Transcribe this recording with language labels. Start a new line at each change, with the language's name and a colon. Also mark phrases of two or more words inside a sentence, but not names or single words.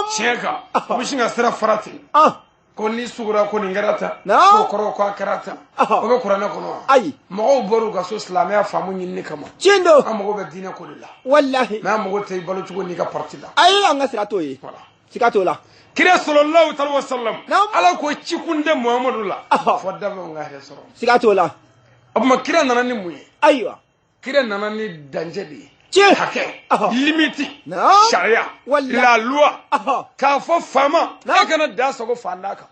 Bambara: tiɲɛ kan u bɛ sin ka sira fara ten ko n'i sugura ko nin kɛra tan Naam. k'o kɔrɔ ko a kɛra tan o bɛ kuranɛ kɔnɔ wa ayi mɔgɔw bɔr'u ka so silamɛya faamu ɲinini kama tiendo an mago bɛ diinɛ ko de la wallahi mɛ an mago tɛ i balo cogo n'i ka parti la ayi an ka sira t'o ye voilà siga t'o la
Arabic: kira sallallahu alaihi wasallam
Bambara: Naam. ala ko cikunde muhamadu la fɔ dafɛnw ka hɛrɛ sɔrɔ siga t'o la o tuma kira nana ni mun ye ayiwa kira nana ni dancɛ de ye tiɲɛ hakɛ limiti Naam. sariya Wallahi.
French: la loi
Bambara: k'a fɔ faama Naam. e kana da sago fanda kan